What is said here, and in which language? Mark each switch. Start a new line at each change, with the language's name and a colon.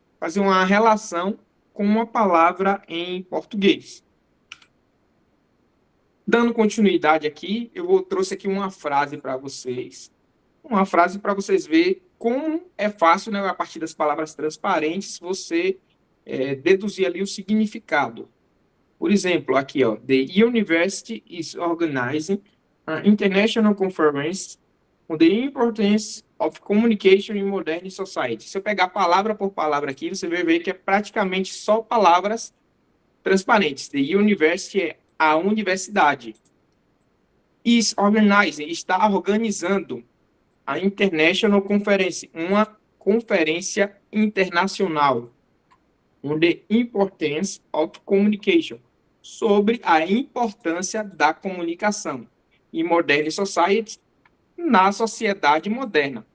Portuguese: Fazer uma relação com uma palavra em português. Dando continuidade aqui, trouxe aqui uma frase para vocês. Uma frase para vocês verem como é fácil, né, a partir das palavras transparentes, você deduzir ali o significado.
English: Por exemplo, aqui, ó, the university is organizing an international conference on the importance of communication in modern society.
Portuguese: Se eu pegar palavra por palavra aqui, você vai ver que é praticamente só palavras transparentes.
English: The university
Portuguese: é a universidade.
English: Is organizing,
Portuguese: está organizando a International Conference, uma conferência internacional
English: on the importance of communication,
Portuguese: sobre a importância da comunicação em
English: modern society,
Portuguese: na sociedade moderna.